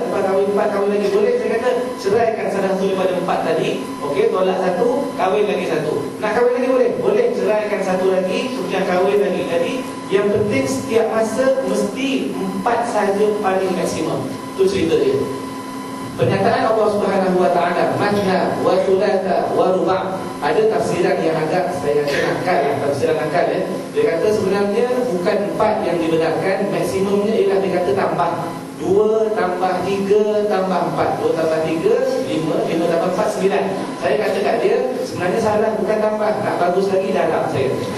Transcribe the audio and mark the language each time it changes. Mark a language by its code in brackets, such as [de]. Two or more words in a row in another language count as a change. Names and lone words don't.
[ms] Lepas kahwin 4, kahwin lagi, boleh? Saya kata, ceraikan salah satu daripada 4 tadi. Okey, tolak satu, kahwin lagi satu. Nak kahwin lagi boleh? Boleh, ceraikan satu lagi, kemudian kahwin lagi. Jadi, yang penting setiap masa mesti 4 sahaja paling maksimum. Itu cerita dia. Pernyataan Allah [ar] سبحانه وتعالى, "مثنى وثلاث ورباع'." [ms] Ada tafsiran yang agak saya kata nakal, tafsiran nakal ya. Dia kata sebenarnya bukan 4 yang dibenarkan, maksimumnya ialah dia kata tambah 2 tambah 3 tambah 4. 2 tambah 3 5, 5 tambah 4 9. Saya kata kat dia sebenarnya salah, bukan tambah, nak bagus lagi dalam saya.